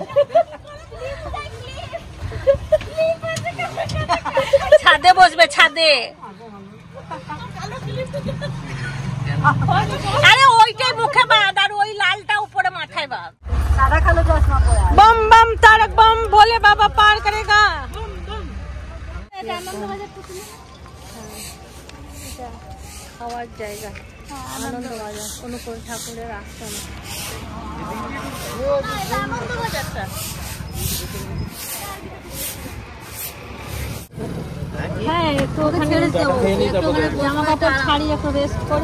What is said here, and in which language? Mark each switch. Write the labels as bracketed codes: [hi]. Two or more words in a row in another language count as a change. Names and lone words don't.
[bn] ছাদে বসবে, ছাদে। আরে ওইটাই মুখে বাঁধ আর ওই লালটা উপরে মাথায় বাঁধ। [hi] बम बम तारक बम भोले बाबा पार करेगा। [bn] খাওয়ার জায়গা আনন্দবাজার, অনুকূল ঠাকুরের আশ্রম। হ্যাঁ একটু ওখানে জামা কাপড় ছাড়ি একটু রেস্ট করি।